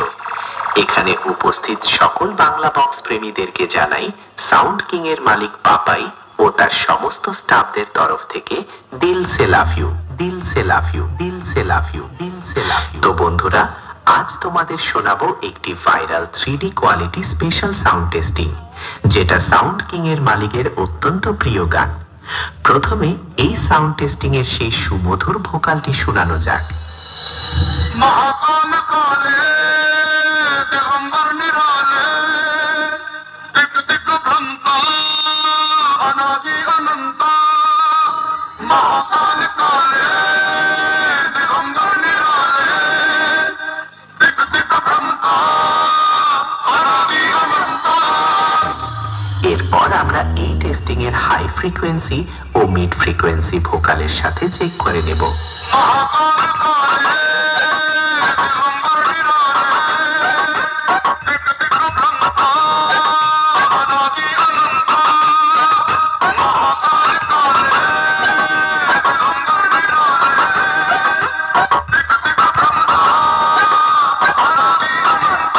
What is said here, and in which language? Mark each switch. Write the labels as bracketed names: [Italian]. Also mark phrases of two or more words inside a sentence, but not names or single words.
[Bangla] এখানে উপস্থিত সকল বাংলা বক্স প্রেমীদেরকে জানাই সাউন্ড কিং এর মালিক পাপাই ও তার সমস্ত স্টাফদের তরফ থেকে [Hindi] दिल से [English] love you, [Hindi] दिल से [English] love you, [Hindi] दिल से [English] love you, [Hindi] दिल से [English] love you. [Bangla] তো বন্ধুরা, আজ তোমাদের শোনাবো একটি [English] viral 3D quality special sound testing, [Bangla] যেটা সাউন্ড কিং এর মালিকের অত্যন্ত প্রিয় গান। প্রথমে এই [English] sound testing [Bangla] এর সেই সুমধুর ভোকালটি শোনানো যাক। [Hindi] महाकाल काले दिगंबर निराले दिग दिग भ्रंता अनादि अनंता महाकाल काले दिगंबर निराले दिग दिग भ्रंता अनादि अनंता। [Bangla] এরপর আমরা এই টেস্টিং এর [English] high frequency [Bangla] ও [English] mid frequency [Bangla] ভোকালের সাথে চেক করে নেব। [Hindi] महाकाल काले दिगंबर निराले दिग दिग भ्रंता अनादि अनंता महाकाल काले दिगंबर निराले दिग दिग भ्रंता अनादि अनंता।